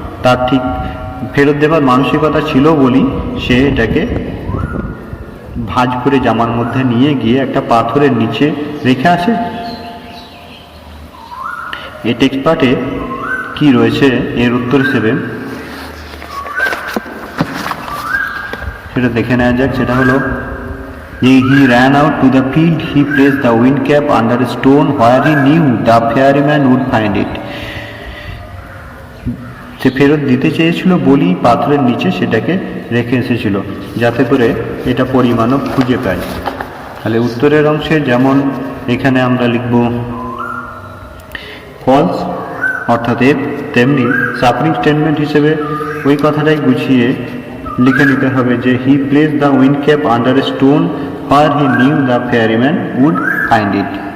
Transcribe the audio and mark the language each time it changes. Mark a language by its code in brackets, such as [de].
[bn] তার ঠিক ফেরত দেবার মানসিকতা ছিল বলেই সে এটাকে ভাঁজ করে জামার মধ্যে নিয়ে গিয়ে একটা পাথরের নিচে রেখে আসে। এই টেক্সট পার্টে কি রয়েছে এর উত্তর হিসেবে সেটা দেখে নেওয়া যাক। সেটা হলো [en] he ran out to the field, he placed the wind cap under a stone where he knew the ferryman would find it. [bn] সে ফেরত দিতে চেয়েছিল বলেই পাথরের নিচে সেটাকে রেখে এসেছিল, যাতে করে এটা পরিমাণও খুঁজে পায়। তাহলে উত্তরের অংশে যেমন এখানে আমরা লিখব ফলস অর্থাৎ এফ, তেমনি সাপোর্টিং স্টেটমেন্ট হিসেবে ওই কথাটাই গুছিয়ে লিখে নিতে হবে যে [en] He place the wind cap under a stone where he knew the ferryman would find it.